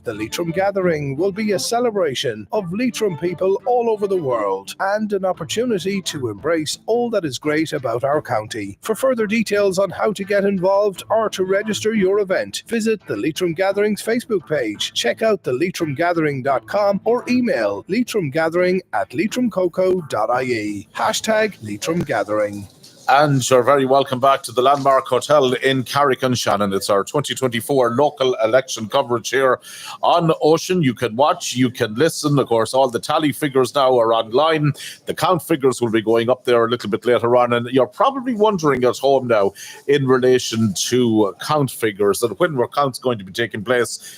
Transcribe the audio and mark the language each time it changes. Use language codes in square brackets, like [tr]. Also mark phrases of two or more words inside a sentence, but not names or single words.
[en] The Leitrim Gathering will be a celebration of Leitrim people all over the world and an opportunity to embrace all that is great about our county. For further details on how to get involved or to register your event, visit the Leitrim Gatherings Facebook page, check out the leitrimgathering.com or email leitrimgathering@leitrimcoco.ie. Hashtag Leitrim Gathering. And you're very welcome back to the Landmark Hotel in Carrick-on-Shannon. It's our 2024 local election coverage here on Ocean. You can watch, you can listen. Of course, all the tally figures now are online. The count figures will be going up there a little bit later on. And you're probably wondering at home now in relation to count figures and when were counts going to be taking place.